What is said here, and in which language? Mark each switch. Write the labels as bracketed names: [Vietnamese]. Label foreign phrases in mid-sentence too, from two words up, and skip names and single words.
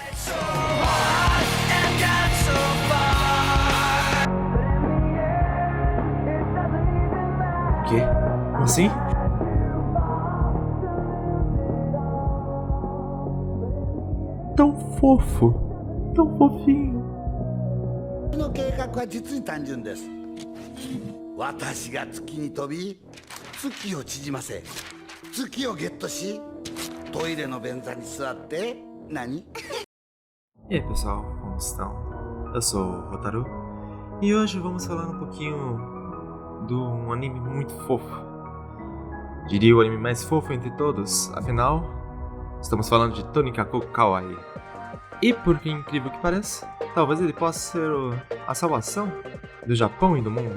[Portuguese] Quê? Como assim? Tão fofo, tão fofinho. [Japanese] この計画は実に単純です。私が月に飛び、月を縮ませ、月をゲットし、トイレの便座に座って、何 [Portuguese] E aí pessoal, como estão? Eu sou o Rotaru e hoje vamos falar um pouquinho de um anime muito fofo. Diria o anime mais fofo entre todos, afinal, estamos falando de Tonikaku Kawaii. E por que incrível que pareça, talvez ele possa ser a salvação do Japão e do mundo.